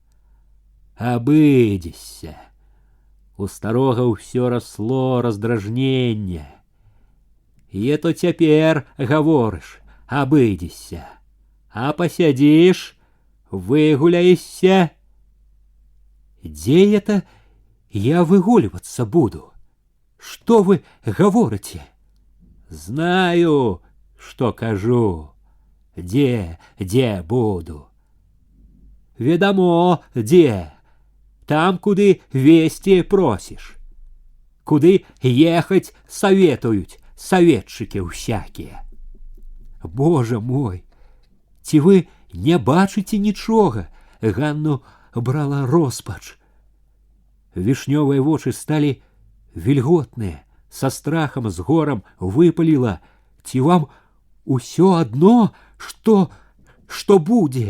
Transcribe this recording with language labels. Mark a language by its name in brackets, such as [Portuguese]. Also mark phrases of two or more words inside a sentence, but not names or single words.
[Belarusian] «Абыдзешся». У старога ўсё расло раздражненне. «І то цяпер гаворыш, абыдзешся. А пасядзіш, выгуляешся». [Russian] «Дзе это я выгуливаться буду? Что вы говорите?» «Знаю, что кажу. [Belarusian] Дзе буду. Ведамо, дзе. Там, куды весці просишь. [Russian] Куды ехать советують советчики всякие». «Боже мой, [Belarusian] ці вы не бачыце нічога?» Ганну брала роспач. Вішнёвыя вочы сталі вільготныя, са страхам, з горам выпаліла: «Ці вам усё адно, што будзе?»